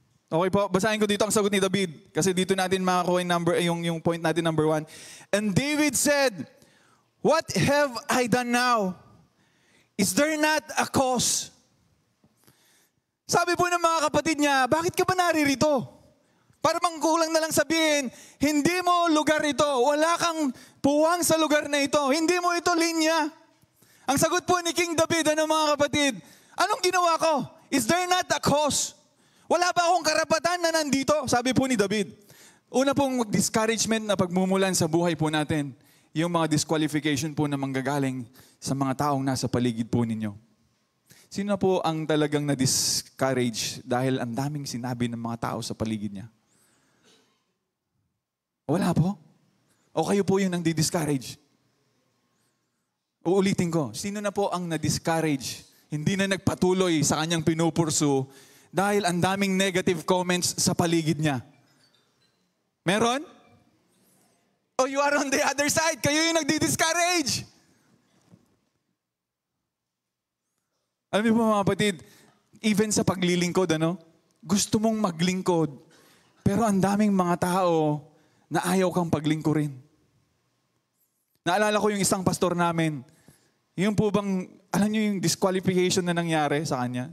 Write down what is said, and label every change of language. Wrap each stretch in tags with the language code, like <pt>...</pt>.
<tl>Okay po, basahin ko dito ang sagot ni David. Kasi dito natin makakuha yung point natin number 1.</tl> <en>And David said, what have I done now? Is there not a cause?</en> <tl>Sabi po ng mga kapatid niya, bakit ka ba naririto? Para bang kulang na lang sabihin, hindi mo lugar ito. Wala kang puwang sa lugar na ito. Hindi mo ito linya. Ang sagot po ni King David, mga kapatid? Anong ginawa ko?</tl> <en>Is there not a cause?</en> <tl>Wala ba akong karapatan na nandito? Sabi po ni David. Una pong discouragement na pagmumulan sa buhay po natin. Yung mga disqualification po na manggagaling sa mga taong nasa paligid po ninyo. Sino po ang talagang na-discourage dahil ang daming sinabi ng mga tao sa paligid niya? Wala po? O kayo po yung nang-discourage? Uulitin ko, sino na po ang na-discourage? Hindi na nagpatuloy sa kanyang pinupursu dahil ang daming negative comments sa paligid niya. Meron?</tl> <en>O you are on the other side,</en> <tl>kayo yung nagdi-discourage. Alam niyo po mga kapatid, even sa paglilingkod, gusto mong maglingkod, pero ang daming mga tao na ayaw kang paglingkurin. Naalala ko yung isang pastor namin, yung po bang, alam niyo yung disqualification na nangyari sa kanya?</tl>